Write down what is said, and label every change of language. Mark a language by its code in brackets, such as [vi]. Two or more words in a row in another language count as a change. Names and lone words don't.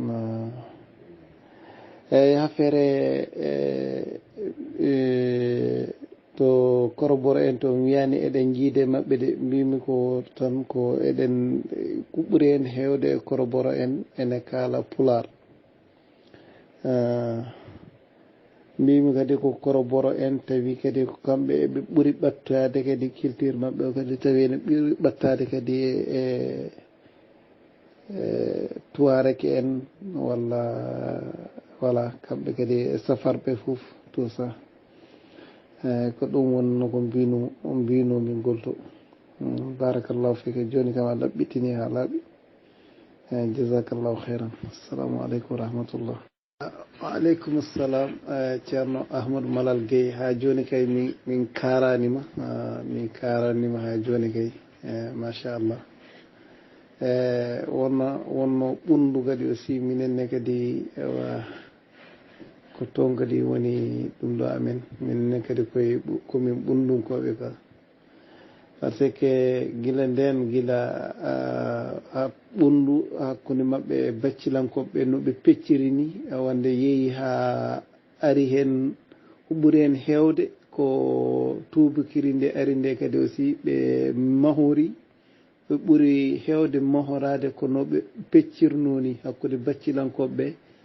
[ff] eyyi affaire to koroboro en to wiyani eɗen jiide mabɓe de mbimi ko tan ko eɗen ko ɓuuri en hewde e koroboro en ene kaala Pular mbimi kadi ko koroboro en tawi kadi ko kamɓe eɓe ɓuuri ɓattade kadi culture mabɓe o kadi tawi ene ɓuuri ɓattade kadi e tuareke en walla voilà kamɓe kadi safarɓe fof [fr] tout ça [ff] ko ɗum wonno ko mbinomi golto [ar] بارك الله فيك [ff] joni kam a ɗaɓɓitini ha laaɓi [ar] جزاك الله خيرا السلام عليكم ورحمة الله وعليكم [ff] assalam ceerno Ahmadou Malal Gueye ha joni kay min karanima ha joni kay machallah wonno ɓunndu kadi aussi minenne kadi ewa ko toon kadi woni ɗum ɗo amen minenne kadi komin ɓunndunkoɓe ka [fr] par ce que [ff] gila nden gila ɓunndu hakkunde maɓɓe e baccilankoɓe no ɓe pecciri ni wande yeehi ha ari hen huɓɓuri hen heewde ko tubakiri nde ari nde kadi aussi ɓe mahori ɓe ɓuri heewde mahorade ko no ɓe peccirnoni hakkude baccilankoɓe